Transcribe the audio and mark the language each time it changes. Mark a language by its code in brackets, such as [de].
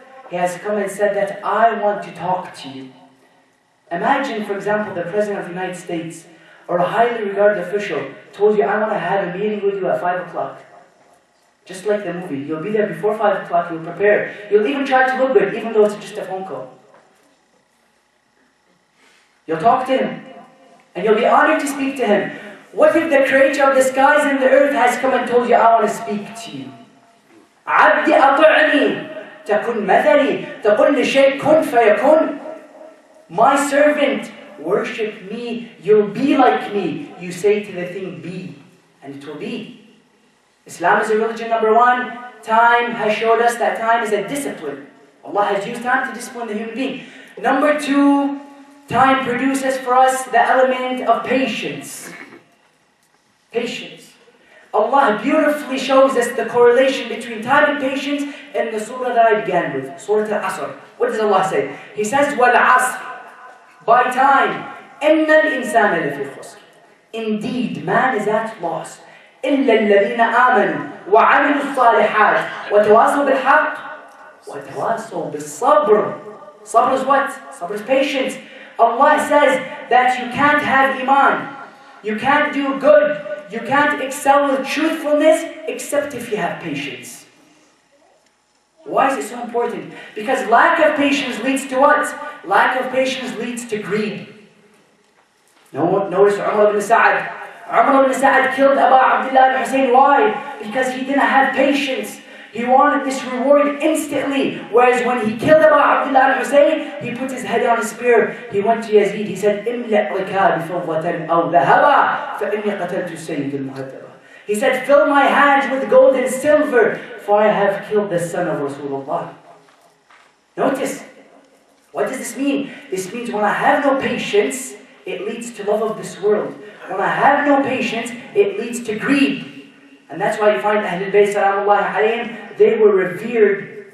[en] He has come and said that I want to talk to you. Imagine, for example, the President of the United States or a highly regarded official told you, I want to have a meeting with you at 5 o'clock. Just like the movie. You'll be there before 5 o'clock, you'll prepare. You'll even try to look good, even though it's just a phone call. You'll talk to him. And you'll be honored to speak to him. What if the creator of the skies and the earth has come and told you, I want to speak to you? [ar] عبدي أطعني تكن مثلي تقول لشيء كن فيكون. [en] My servant, worship me, you'll be like me. You say to the thing, be, and it will be. Islam is a religion, number one. Time has showed us that time is a discipline. Allah has used time to discipline the human being. Number two, time produces for us the element of patience. Patience. Allah beautifully shows us the correlation between time and patience in the surah that I began with, Surah Al-Asr. What does Allah say? He says, [ar] وَالْعَصْرِ, [en] by time, [ar] إِنَّ الْإِنسَانَ لَفِي خُسْرٍ. [en] Indeed, man is at loss. [ar] إِلَّا الَّذِينَ آمَنُوا وَعَمِلُوا الصَّالِحَاتِ وَتَوَاصَوْا بِالْحَقِّ وَتَوَاصَوْا بِالصَّبْرِ. [en] Sabr is what? Sabr is patience. Allah says that you can't have iman. You can't do good. You can't excel with truthfulness except if you have patience. Why is it so important? Because lack of patience leads to what? Lack of patience leads to greed. Notice Umar ibn Sa'ad. Umar ibn Sa'ad killed Abu Abdullah al-Hussein. Why? Because he didn't have patience. He wanted this reward instantly. Whereas when he killed Abu Abdullah al-Hussein, he put his head on a spear. He went to Yazid. He said, [ar] إِمْلَأْ رِكَابِ فَضَّةً أَوْ ذَهَبًا فَإِنِّي قَتَلْتُ السَّيِّدِ الْمُهَذَّبَ. [en] He said, fill my hands with gold and silver, for I have killed the son of Rasulullah. Notice, what does this mean? This means when I have no patience, it leads to love of this world. When I have no patience, it leads to greed. And that's why you find Ahlul Bayt Salamullahi alayhim, they were revered.